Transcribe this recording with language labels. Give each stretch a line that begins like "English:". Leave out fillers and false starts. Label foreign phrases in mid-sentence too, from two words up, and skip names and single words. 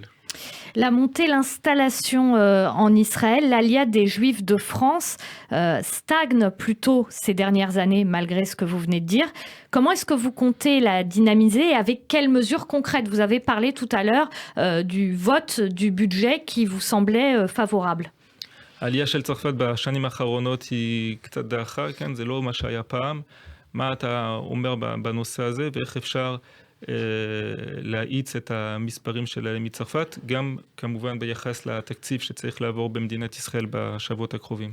French: La montée, l'installation en Israël, l'Aliyah des Juifs de France stagne plutôt ces dernières années, malgré ce que vous venez de dire. Comment est-ce que vous comptez la dynamiser et avec quelles mesures concrètes ? Vous avez parlé tout à l'heure du vote du budget qui vous semblait favorable.
Hebrew: העלייה של צרפת בשנים האחרונות היא קצת דעכה, כן? זה לא מה שהיה פעם. מה אתה אומר בנושא הזה ואיך אפשר להאיץ את המספרים שלהם מצרפת, גם כמובן ביחס לתקציב שצריך לעבור במדינת ישראל בשבועות הקרובים.